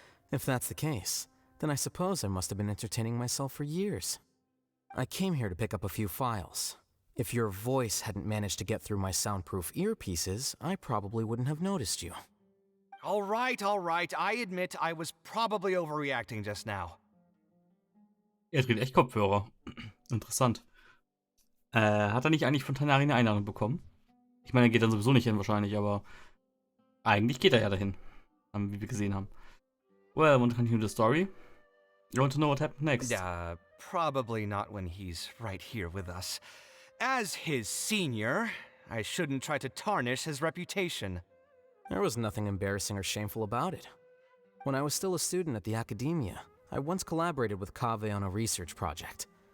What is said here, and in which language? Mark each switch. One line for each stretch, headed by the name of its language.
English: If that's the case, then I suppose I must have been entertaining myself for years. I came here to pick up a few files. If your voice hadn't managed to get through my soundproof earpieces, I probably wouldn't have noticed you. All right. I admit I was probably overreacting just now.
German: Er trägt echt Kopfhörer. Interessant. Hat er nicht eigentlich von Tanari eine Einladung bekommen? Ich meine, er geht dann sowieso nicht hin wahrscheinlich, aber eigentlich geht er ja dahin. Wie wir gesehen haben.
English: Well, I want to continue the story. You want to know what happened next? Probably not when he's right here with us. As his senior, I shouldn't try to tarnish his reputation. There was nothing embarrassing or shameful about it. When I was still a student at the academia, I once collaborated with Kaveh on a research project.